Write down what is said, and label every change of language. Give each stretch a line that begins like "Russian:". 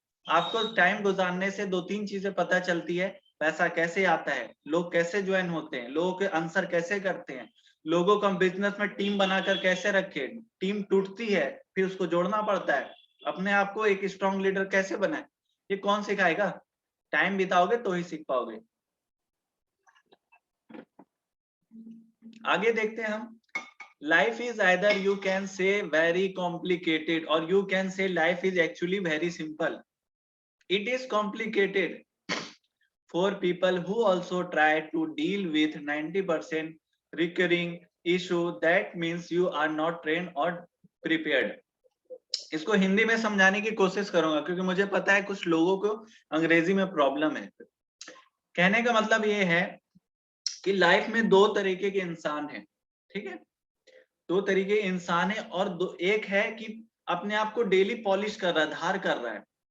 Hindi: आपको टाइम गुजारने से 2-3 चीजें पता चलती है, पैसा कैसे आता है, लोग कैसे ज्वाइन होते हैं, लोगों के आंसर कैसे करते हैं, लोगों को हम बिजनेस में टीम बनाकर कैसे रखे, टीम टूटती है फिर उसको जोड़ना पड़ता है, अपने आप को एक स्ट्रॉन्ग लीडर कैसे बनाए, ये कौन सिखाएगा, टाइम बिताओगे तो ही सीख पाओगे। आगे देखते हैं हम।
English: Life is either you can say very complicated or you can say life is actually very simple. It is complicated for people who also try to deal with 90% recurring issue. That means you are not trained or prepared.
Hindi: इसको हिंदी में समझाने की कोशिश करूंगा क्योंकि मुझे पता है कुछ लोगों को अंग्रेजी में प्रॉब्लम है। कहने का मतलब ये है कि लाइफ में 2 तरीके के इंसान हैं, ठीक है, 2 तरीके इंसान है, और एक है कि अपने आप को डेली पॉलिश कर रहा है, धार कर रहा है।